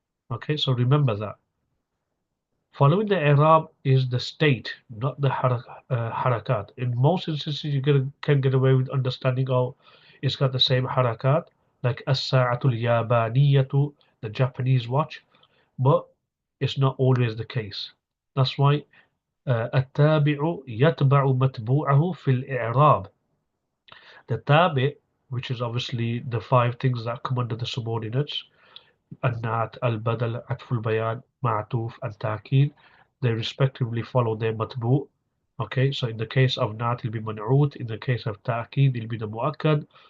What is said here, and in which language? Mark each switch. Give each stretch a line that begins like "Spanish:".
English: Okay, so remember that. Following the i'rab is the state, not the harakat. In most instances, you can get away with understanding, oh, it's got the same harakat, like as-sa'atul yabaniyatu, the Japanese watch, but it's not always the case. That's why
Arabic: التابع يتبع متبوعه في الإعراب.
English: The tabi, which is obviously the five things that come under the subordinates, النعت, البدل, عطف البيان, معطوف, and تأكيد, they respectively follow their matbu. Okay, so in the case of nat, it'll be man'ut. In the case of ta'kid, it'll be the mu'akkad.